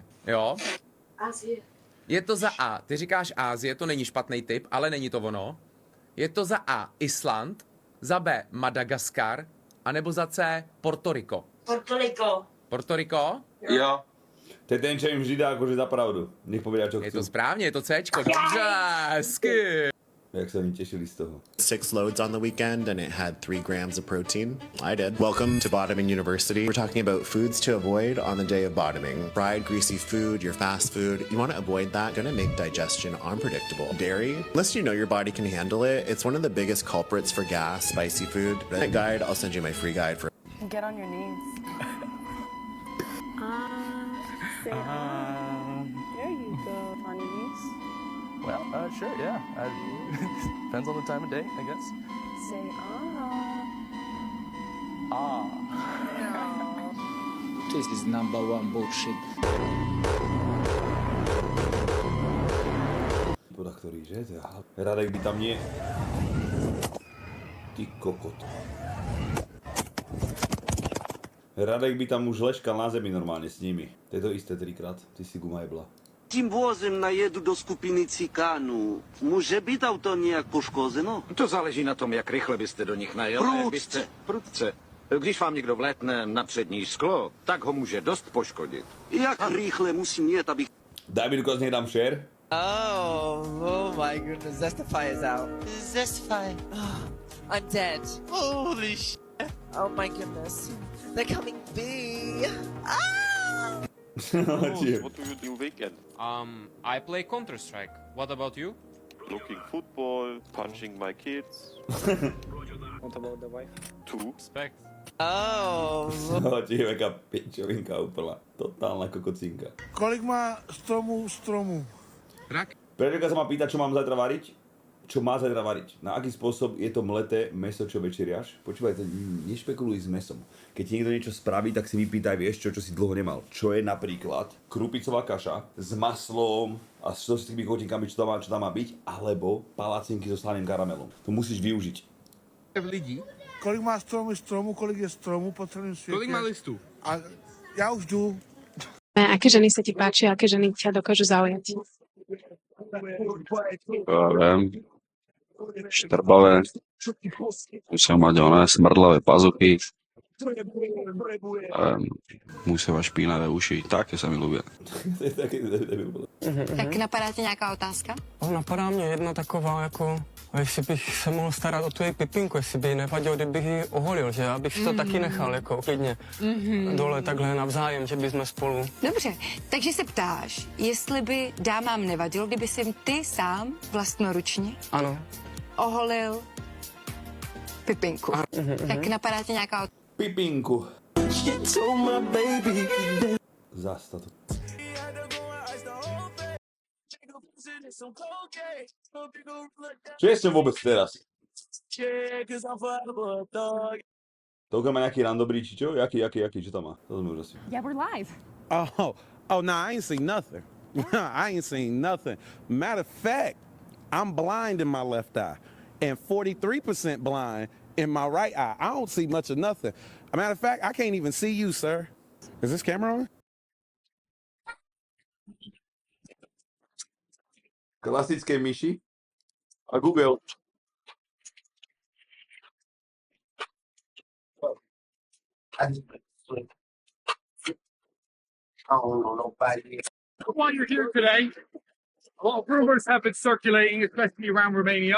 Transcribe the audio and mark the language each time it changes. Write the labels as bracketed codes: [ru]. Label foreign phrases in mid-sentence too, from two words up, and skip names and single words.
[cs] Jo? Asie. Je to za A. Ty říkáš Ázie, to není špatný typ, ale není to ono. Je to za A. Island, za B. Madagaskar, anebo za C. Puerto Rico. Puerto Rico? Jo. [sk] To je ten, čo im vždy dá akože za pravdu. Nech povedia, čo chcú. [cs] Je to správně, je to Cčko. Dobře, hezky. [sk] Jak sa oni tešili z toho. [en] 6 loads on the weekend and it had 3 grams of protein. I did. Welcome to Bottoming University. We're talking about foods to avoid on the day of bottoming. Fried, greasy food, your fast food. You want to avoid that. Gonna make digestion unpredictable. Dairy, unless you know your body can handle it, it's one of the biggest culprits for gas, spicy food. That guide, I'll send you my free guide for. Get on your knees. Say There you go. On your knees. Well, sure, yeah. Depends on the time of day, I guess. Say Ah. This is number one bullshit. [sk] Podľa ktorý, že? Radek by tam nie. Ty kokot. Radek by tam už leškal na zemi normálne s nimi. To je to isté 3-krát. Ty si guma jebla. [cs] Tím vozem najedu do skupiny cikánů. Může být auto nějak poškozeno? To záleží na tom, jak rychle byste do nich najel. Prudce. Když vám někdo vlétne na přední sklo, tak ho může dost poškodit. Jak rychle musím jet, abych... [sk] Daj mi dokaz, nech dám share. [en] Oh my goodness, Zestify is out. Zestify. I'm dead. Holy shit. Oh my goodness. They're coming big. What do you do weekend? I play Counter-Strike. What about you? Looking football, punching my kids. What about the wife? 2. Respect. Oh. [sk] No, ti je taká pičovinka úplná. Totálna kokocinka. [cs] Kolik má stromu? Rak. [sk] Preďka sa ma pýta, čo mám zajtra variť. Čo má zajtra variť? Na aký spôsob je to mleté mäso, čo večeriaš? Počúvaj, nešpekuluj s mesom. Keď ti niekto niečo spraví, tak si vypýtaj, vieš čo si dlho nemal. Čo je napríklad krupicová kaša s maslom a s tými chutinkami, čo tam má byť, alebo palacinky so slaným karamelom. To musíš využiť. [cs] Lidí. Kolik má stromu, kolik je stromu po celém světě? Kolik má listů? A já už jdu. [sk] Aké ženy sa ti páčia, aké ženy ťa dokážu zaujať? [cs] Já vím. Štrbavé. [sk] Musel mať oné smrdlavé pazuchy. Musel mať špínavé uši. Také sa mi ľúbia. [cs] Tak napadá tě nějaká otázka? Napadá mě jedna taková, jako jestli bych se mohl starat o tu její pipinku, jestli by nevadilo, kdybych ji oholil, že abych si to taky nechal, jako klidně dole takhle navzájem, že bychom spolu. Dobře, takže se ptáš, jestli by dámám nevadilo, kdyby si ty sám vlastnoručně Ano. oholil pipinku. Tak napadá tě nějaká otázka? Pipinku. Zas to. [sk] Čo je s ňou vôbec teraz? Toľko má nejaký randobrý, či čo? Jaký, čo tam má? To sme už asi. [en] Yeah, we're live. Oh, nah, I ain't seen nothing. I ain't seen nothing. Matter of fact, I'm blind in my left eye and 43% blind in my right eye. I don't see much of nothing. As a matter of fact, I can't even see you, sir. Is this camera on? [sk] Klasické myši a Google. [en] While you're here today, a lot of rumors have been circulating, especially around Romania.